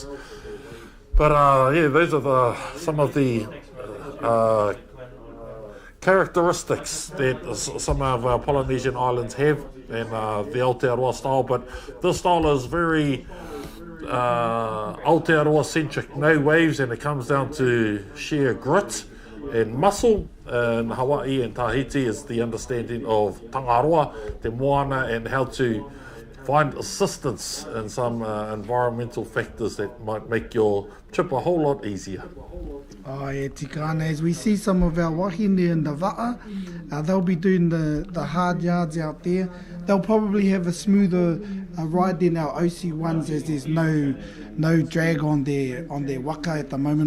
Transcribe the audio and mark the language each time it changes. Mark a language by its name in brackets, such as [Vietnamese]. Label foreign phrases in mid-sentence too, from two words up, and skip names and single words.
[English] But yeah, those are some of the characteristics that some of our Polynesian islands have, and the Aotearoa style. But this style is very Aotearoa centric, no waves, and it comes down to sheer grit and muscle. In Hawaii and Tahiti is the understanding of tangaroa, [Māori] te moana, [English] and how to find assistance in some environmental factors that might make your trip a whole lot easier. Oh, yeah, tikana. As we see some of our wahine in the va'a, they'll be doing the hard yards out there. They'll probably have a smoother ride than our OC1s, as there's no drag on their waka at the moment.